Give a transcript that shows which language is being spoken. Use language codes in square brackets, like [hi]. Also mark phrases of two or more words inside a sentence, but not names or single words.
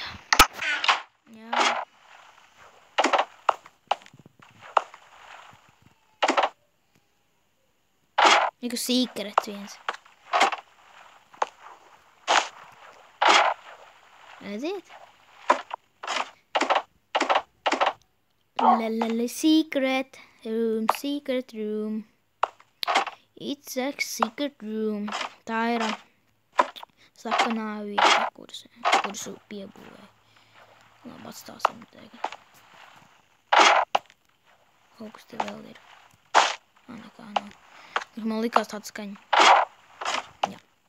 [lv] Jā. Reku sīkrets viens. Redziet? [en] Secret room. It's a secret room. [lv] Tā ir slapenā vieta, kuras piebūvēja. Labi, atstāsim tagad. Kaut kas te vēl ir. Nekā nav. Man likās tāda skaņa. Jā.